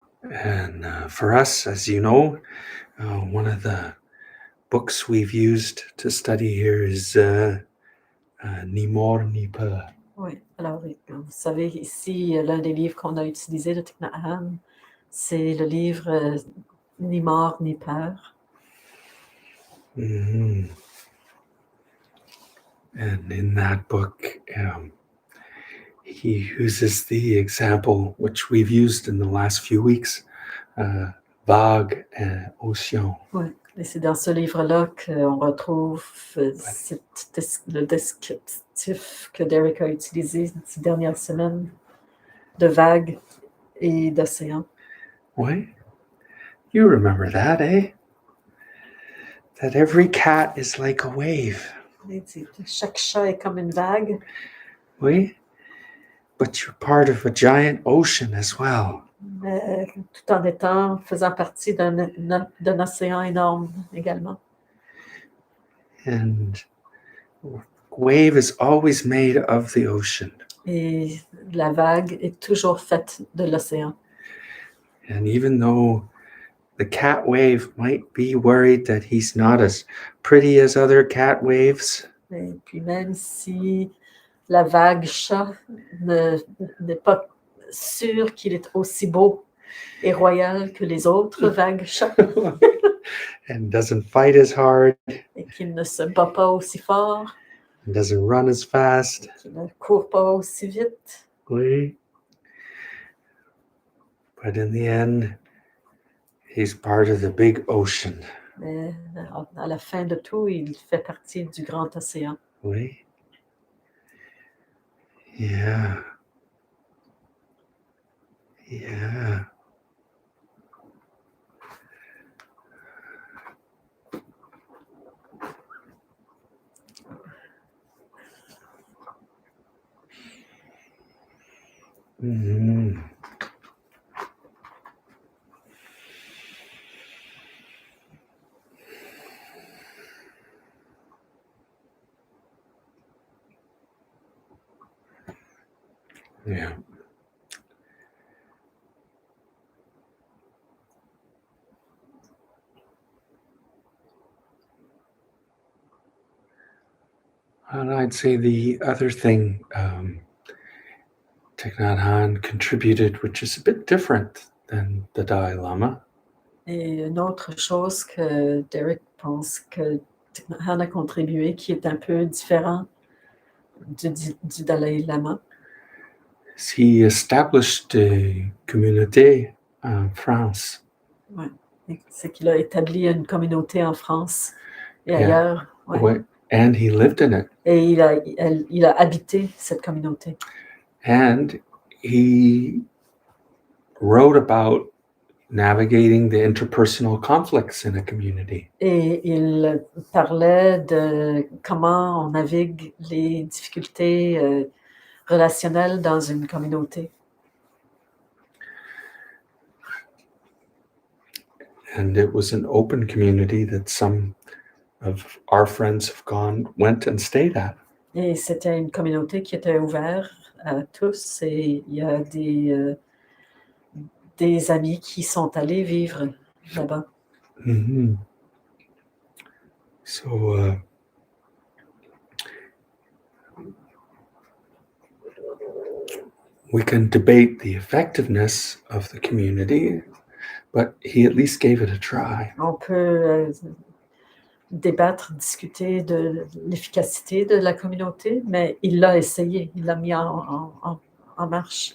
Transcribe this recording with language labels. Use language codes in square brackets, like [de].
[en] And for us, as you know, one of the books we've used to study here is Ni Mor Ni Peur. [fr] Oui, alors vous savez, ici, l'un des livres qu'on a utilisé de Thich Nat Hanh, c'est le livre Ni mort ni peur. Mm-hmm. [en] And in that book, he uses the example which we've used in the last few weeks, [fr] vague [en] and [fr] océan. Oui, et c'est dans ce livre-là qu'on retrouve le descriptif que Derek a utilisé ces dernières semaines de vagues et d'océans. Oui? [en] You remember that, eh? That every cat is like a wave. [fr] Chaque chat est comme une vague. Oui? [en] But you're part of a giant ocean as well. [fr] Tout en faisant partie d'un océan énorme également. [en] And wave is always made of the ocean. [fr] Et la vague est toujours faite de l'océan. [en] And even though the cat wave might be worried that he's not as pretty as other cat waves, [fr] Et puis même si la vague chat n'est pas sûr qu'il est aussi beau et royal que les autres vagues chats [en] and doesn't fight as hard, [fr] et qu'il ne se bat pas aussi fort, [en] and doesn't run as fast. [fr] qu'il ne court pas aussi vite. Oui. [en] But in the end, he's part of the big ocean. [fr] Mais à la fin de tout, il fait partie du grand océan. Oui. [en] Yeah. Yeah. Mm-hmm. Yeah. And I'd say the other thing Thich Nat Hanh contributed, which is a bit different than the Dalai Lama, [fr] Et une autre chose que Derek pense que Thich Nhat Hanh a contribué, qui est un peu différent du Dalai Lama, [en] is he established a [fr] communauté en France. ouais, c'est qu'il a établi une communauté en France et [en] Yeah. [fr] ailleurs. Ouais. [en] And he lived in it. [fr] Et il a habité cette communauté. [en] And he wrote about navigating the interpersonal conflicts in a community. [fr] Et il parlait de comment on navigue les difficultés relationnelles dans une communauté. [en] And it was an open community that some of our friends went and stayed at. [fr] Et c'était une communauté qui était ouverte à tous. Et il y a des amis qui sont allés vivre là-bas. Mm-hmm. [en] So we can debate the effectiveness of the community, but he at least gave it a try. [fr] On peut débattre, discuter de l'efficacité de la communauté, mais il l'a essayé, il l'a mis en marche.